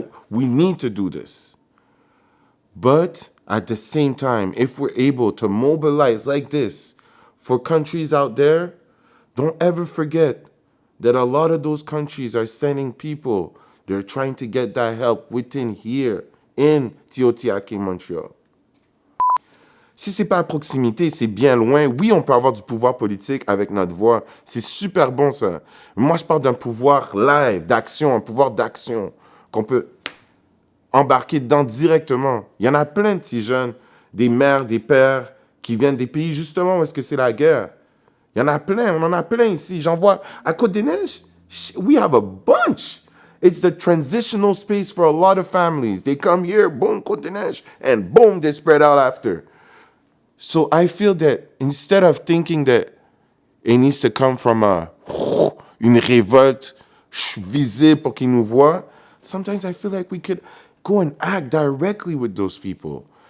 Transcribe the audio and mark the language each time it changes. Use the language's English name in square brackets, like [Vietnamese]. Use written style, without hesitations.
[English] We need to do this. But at the same time, if we're able to mobilize like this for countries out there, don't ever forget that a lot of those countries are sending people. They're trying to get that help within here in Tiohtià:ke, Montreal. [French] Si c'est pas à proximité, c'est bien loin. Oui, on peut avoir du pouvoir politique avec notre voix. C'est super bon, ça. Mais moi, je parle d'un pouvoir live, d'action, un pouvoir d'action qu'on peut embarquer dedans directement. Il y en a plein de petits jeunes, des mères, des pères qui viennent des pays justement où est-ce que c'est la guerre. Il y en a plein, on en a plein ici. J'en vois à Côte-des-Neiges, [English] we have a bunch. It's the transitional space for a lot of families. They come here, boom, Côte-des-Neiges, and boom, they spread out after. So I feel that instead of thinking that it needs to come from [French] une révolte visible pour qu'ils nous voient, [English] sometimes I feel like we could go and act directly with those people.